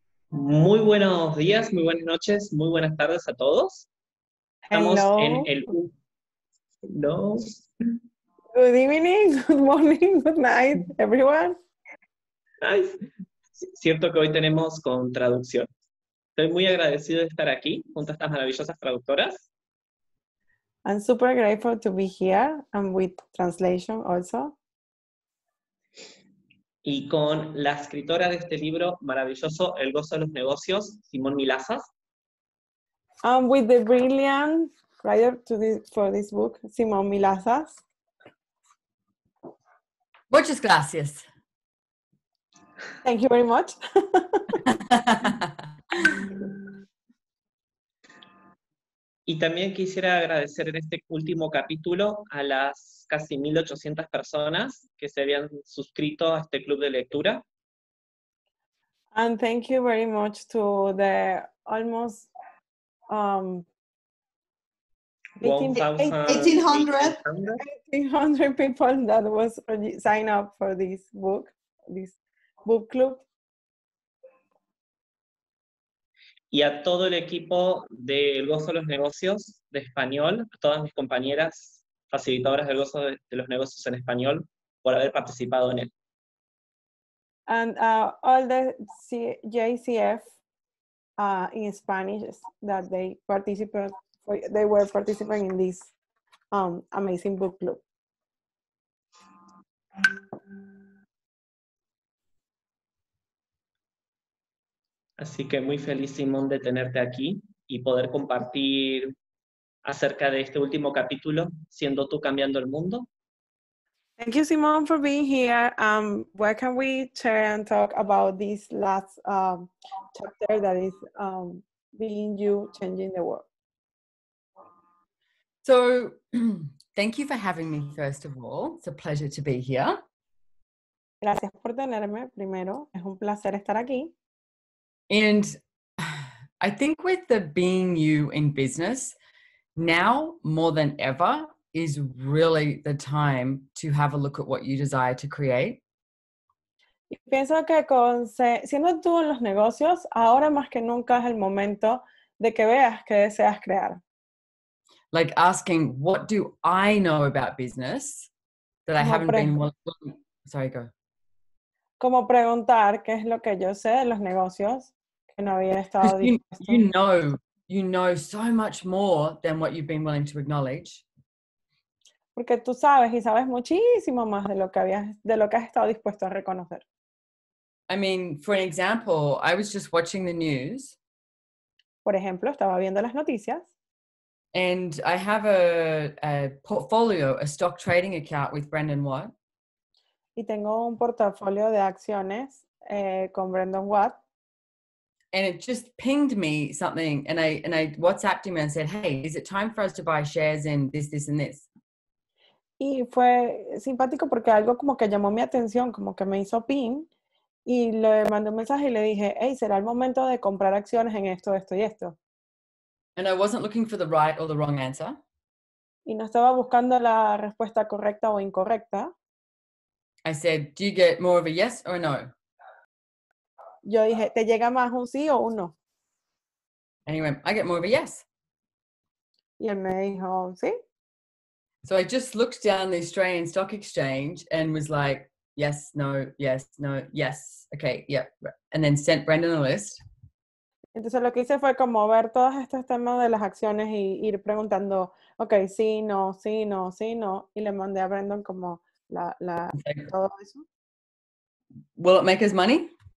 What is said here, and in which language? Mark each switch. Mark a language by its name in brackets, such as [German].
[Spanish] Muy buenos días, muy buenas noches, muy buenas tardes a todos. Estamos en el... No. [English] Good evening, good morning, good night, everyone. [Spanish] Ay, cierto que hoy tenemos con traducción. Estoy muy agradecido de estar aquí junto a estas maravillosas traductoras [English] I'm super grateful to be here and with translation also. [Spanish] y con la escritora de este libro maravilloso, El gozo de los negocios, Simone Milasas. [English] With the brilliant writer for this book, Simone Milasas. [Spanish] Muchas gracias. [English] Thank you very much. [Spanish] Y también quisiera agradecer en este último capítulo a las casi 1.800 personas que se habían suscrito a este club de lectura. [English] And thank you very much to the almost 1,800 people that was signed up for this book club. [Spanish] Y a todo el equipo del Gozo de los Negocios de español, a todas mis compañeras facilitadoras del Gozo de los Negocios en español, por haber participado en él. [English] And all the JCF in Spanish that they were participating in this amazing book club. [Spanish] Así que muy feliz, Simón, de tenerte aquí y poder compartir acerca de este último capítulo, Siendo tú cambiando el mundo. [English] Thank you, Simone, for being here. Where can we share and talk about this last chapter that is being you changing the world? So thank you for having me, first of all. It's a pleasure to be here. [Spanish] Gracias por tenerme, primero. Es un placer estar aquí. [English] And I think with the being you in business, now more than ever is really the time to have a look at what you desire to create. [Spanish] Y pienso que siendo tú en los negocios, ahora más que nunca es el momento de que veas qué deseas crear. [English] Like asking, what do I know about business that I haven't been willing? Sorry, go. [Spanish] Como preguntar qué es lo que yo sé de los negocios que no había estado dispuesto. [English] You know so much more than what you've been willing to acknowledge. [Spanish] Porque tú sabes y sabes muchísimo más de lo que has estado dispuesto a reconocer. [English] I mean, for an example, I was just watching the news. [Spanish] Por ejemplo, estaba viendo las noticias. [English] And I have a portfolio, a stock trading account with Brendan Watt. [Spanish] Y tengo un portafolio de acciones con Brendan Watt. [English] And it just pinged me something, and I WhatsApped him and said, "Hey, is it time for us to buy shares in this and this?" [Spanish] Y fue simpático porque algo como que llamó mi atención, como que me hizo ping, y le mandé un mensaje y le dije, hey, ¿será el momento de comprar acciones en esto, esto y esto? [English] And I wasn't looking for the right or the wrong answer. [Spanish] Y no estaba buscando la respuesta correcta o incorrecta. [English] I said, do you get more of a yes or a no? [Spanish] Yo dije, ¿te llega más un sí o un no? [English] And he went, I get more of a yes. [Spanish] Y él me dijo, ¿sí? [English] So I just looked down the Australian Stock Exchange and was like, yes, no, yes, okay, yeah. And then sent Brendan a list. [Spanish] Entonces lo que hice fue como ver todos estos temas de las acciones y ir preguntando, ok, sí, no, sí, no, sí, no. Y le mandé a Brendan como todo eso. [English] Will it make us money?